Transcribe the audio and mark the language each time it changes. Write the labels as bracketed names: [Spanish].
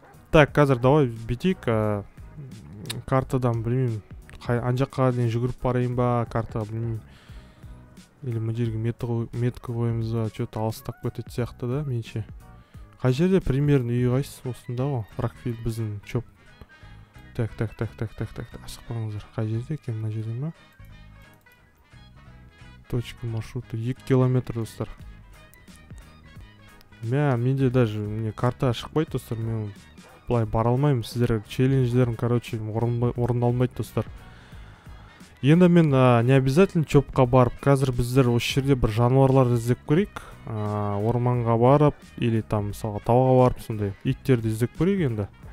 [Kazakh] Так, қазір [Russian] давай [Kazakh] битейік, картадан білмеймін, ан жаққа дейін жүгіріп барайын ба, картаға білмеймін, [Russian] или [Kazakh] мына жерге метка қойымыз ба, [Russian] что-то [Kazakh] алыстап кететін сияқты да, менше. Қай жерде примерно үй қайсысы? Осында ғой, Рокфилл біздің чоп. Так, асықпаңыздар. Қай жерде екен, мына жерде ма? [Russian] Точка маршрута 2 километр [Kazakh] достар. Менде [Russian] даже [Kazakh] карта шықпайды достар, мен былай бара алмаймын. Сіздер челлендждерім, [Russian] короче, [Kazakh] орындалмайды достар. Енді мен [Russian] не обязательно [Kazakh] чопқа барып, қазір біздер осы жерде бір жануарлар іздеп көрейік. Орманға барып, [Russian] или там [Kazakh] мысалға тауға барып, сондай иттерді іздеп көрейік енді.